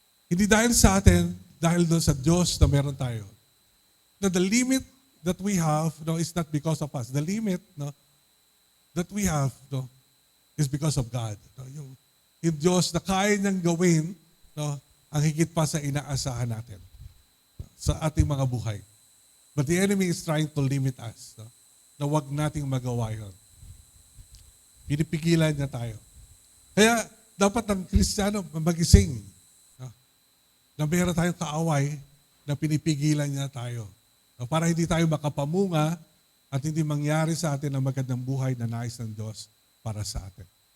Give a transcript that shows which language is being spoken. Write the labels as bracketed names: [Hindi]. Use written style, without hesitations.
[Filipino] Hindi dahil sa atin, dahil doon sa Diyos na meron tayo. [English] Now, the limit that we have, no, is not because of us. The limit, no, that we have, no, is because of God. [Filipino] No, yung Diyos na kaya niyang gawin, no, ang higit pa sa inaasahan natin, no, sa ating mga buhay. [English] But the enemy is trying to limit us, no, [Filipino] na wag nating magawa yun. Pinipigilan niya tayo. Kaya dapat ang Kristiyano magising, no, na mayroon tayong kaaway na pinipigilan niya tayo, no, para hindi tayo makapamunga at hindi mangyari sa atin ang magandang buhay na nais ng Diyos para sa atin.